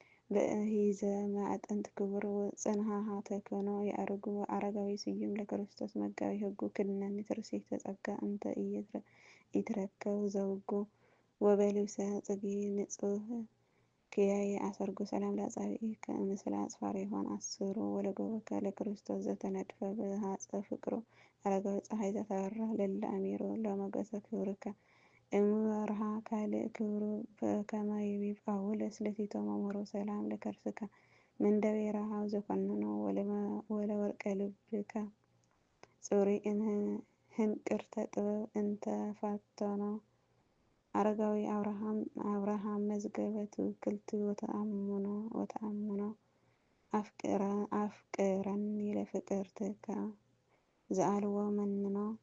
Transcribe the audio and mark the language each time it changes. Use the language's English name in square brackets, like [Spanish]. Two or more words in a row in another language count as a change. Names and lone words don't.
[Geez] በእሂዘ ማዕጠንት ክቡር ጽንሃሃ ተክኖ ያርጉ። አረጋዊ ስዩም ለክርስቶስ መጋቢ ህጉ ክድነኒ ትርሲት ተጸጋ እንተ ኢይትረ-፣ ኢትረከብ ዘውጉ። ወበልብሰ ጽጌ ንጹህ ክያየ አሰርጉ። ሰላም ለአጻብዒከ ምስለ አጽፋረ ይሆን አስሩ። ወለጎበከ ለክርስቶስ ዘተነድፈ በሃጸ ፍቅሩ። አረጋዊ ፀሐይ ዘተበራ ለለ አሚሮ ለሞገሰ ክብርከ። እምወርሃ ካልእ ክብሩ በከመ ይቤ ጳውሎስ ለቲቶ መምህሩ። ሰላም ለከርስከ ምንደቤ ረሃብ ዘኮንኖ ወለመ-፣ ወለወርቀ ልብከ ጽሩይ ህንቅርተ ጥበብ እንተ ፋተኖ። አረጋዊ አብርሃም፣ አብርሃም መዝገበ ትውክልት ወተአምኖ፣ ወተአምኖ። አፍቅረ-፣ አፍቅረኒ ለፍቅርትከ ዘአልዎ መንኖ።